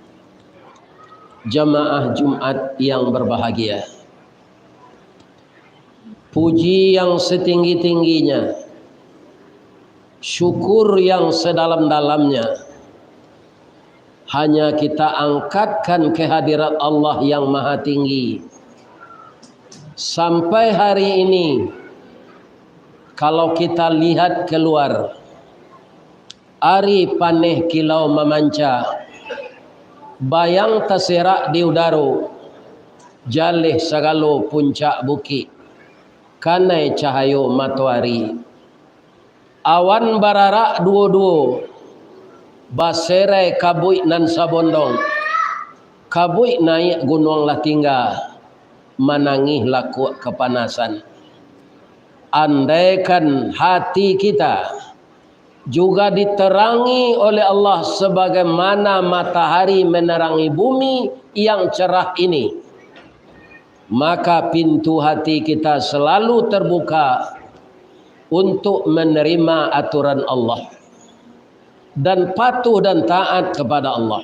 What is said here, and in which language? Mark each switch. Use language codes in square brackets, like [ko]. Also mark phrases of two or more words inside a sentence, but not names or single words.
[id] jamaah Jumat yang berbahagia, puji yang setinggi-tingginya, syukur yang sedalam-dalamnya hanya kita angkatkan kehadirat Allah yang maha tinggi. Sampai hari ini kalau kita lihat keluar, [min] ari paneh kilau memanca, bayang terserak di udara, jalih sagalo puncak bukit, kanai cahayo matahari, awan bararak duo-duo, baserai kabui nan sabondong, kabui naik gunung lah tinggal, manangih laku kepanasan. [id] Andaikan hati kita juga diterangi oleh Allah sebagaimana matahari menerangi bumi yang cerah ini, maka pintu hati kita selalu terbuka untuk menerima aturan Allah dan patuh dan taat kepada Allah.